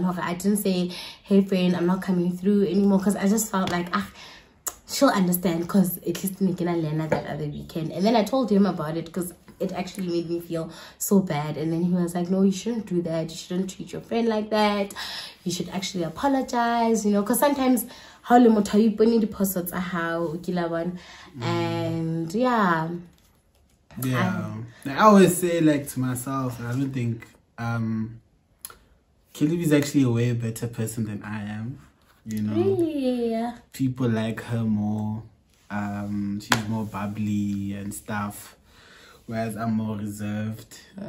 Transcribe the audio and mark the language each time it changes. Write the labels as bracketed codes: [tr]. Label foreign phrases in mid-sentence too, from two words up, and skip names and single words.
[en] I didn't say, hey friend, I'm not coming through anymore, because I just felt like, she'll understand, because at least I'm gonna learn that other weekend. And then I told him about it, because it actually made me feel so bad. And then he was like, no, you shouldn't do that, you shouldn't treat your friend like that, you should actually apologize, you know, because sometimes how [st] le motho a ipone diphoso tsa hao, [en] and yeah, I always say, like, to myself, I don't think Kelly is actually a way better person than I am, you know. really. People like her more. She's more bubbly and stuff, whereas I'm more reserved.